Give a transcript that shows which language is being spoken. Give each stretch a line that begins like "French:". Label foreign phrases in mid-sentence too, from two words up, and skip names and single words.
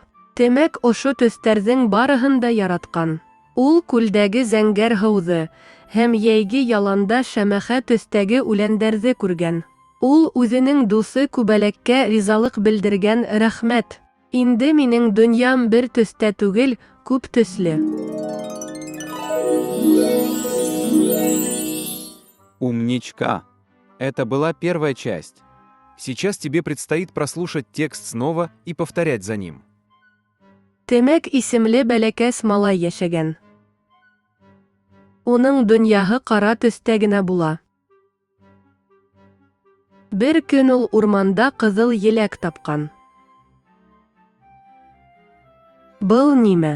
Bashkir: Темәк ошо төҫтәрҙең барыһын да яратҡан. Ул күлдәге зәңгәр һыуҙы һәм йәйге яланда шәмәхә төҫтәге үләндәрҙе күргән. Ул үҙенең дуҫы күбәләккә ризалыҡ белдергән рәхмәт. Инде минең донъям бер төҫтә түгел, күп төҫлө.
Russian: Умничка! Это была первая часть. Сейчас тебе предстоит прослушать текст снова и повторять за ним.
Bashkir: Темәк исемле бәләкәс малай йәшәгән. Уның донъяһы ҡара төҫтә генә була. Бер көн ул урманда ҡыҙыл еләк тапҡан. Был нимә?